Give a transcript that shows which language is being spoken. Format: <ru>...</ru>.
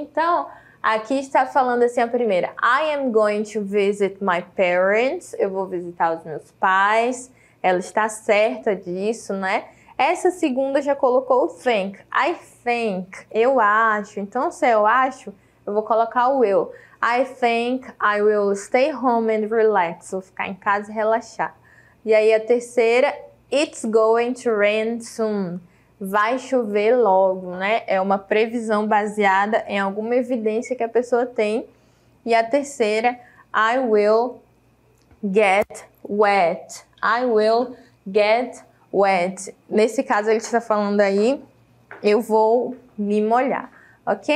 <pt>Então, aqui está falando assim a primeira,</pt> <en>I am going to visit my parents,</en> <pt>eu vou visitar os meus pais, ela está certa disso, né? Essa segunda já colocou o think,</pt> <en>I think,</en> <pt>eu acho, então se eu acho, eu vou colocar o will.</pt> <en>I think I will stay home and relax.</en> <pt>Vou ficar em casa e relaxar. E aí a terceira,</pt> <en>it's going to rain soon.</en> <pt>Vai chover logo, né? É uma previsão baseada em alguma evidência que a pessoa tem. E a terceira,</pt> <en>I will get wet. I will get wet.</en> <pt>Nesse caso ele está falando aí, eu vou me molhar. Ok?</pt>